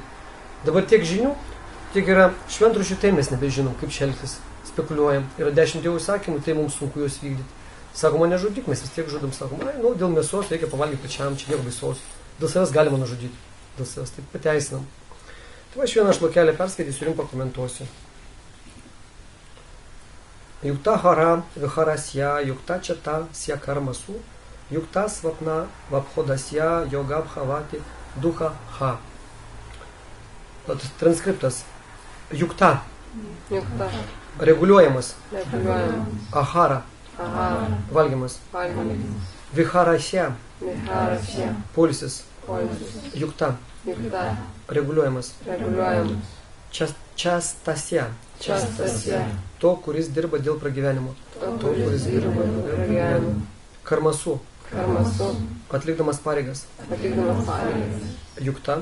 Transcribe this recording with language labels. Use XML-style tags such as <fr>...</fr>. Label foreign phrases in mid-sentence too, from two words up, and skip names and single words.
<lt>Dabar tiek žinių, tiek yra šventraščių, tai mes nebežinom, kaip čia elgtis. Spekuliuojam. Yra 10 Dievo įsakymų, tai mums sunku juos vykdyti. Sakoma, nežudyk, mes vis tiek žudom. Sakoma, dėl mėsos reikia pavalgyti pačiam, čia nieko baisaus. Dėl savęs galima nužudyti. Dėl savęs taip pateisinam. Tai aš vieną šlokelę perskaitysiu ir jums pakomentuosiu.</lt> <sa>युक्त हार विहारस्य, युक्त चत स्य कर्मसु, युक्त स्वप्न वभोदस्य योग भवति दुह हा.</sa> <lt>Transkriptas. Yukta. Reguliuojamas. Ahara. Valgymas. Viharasya. Poilsis. Yukta. Reguliuojamas. Častasya. To, kuris dirba dėl pragyvenimo. Karmasu. Atlikdamas pareigas. Jukta.</lt>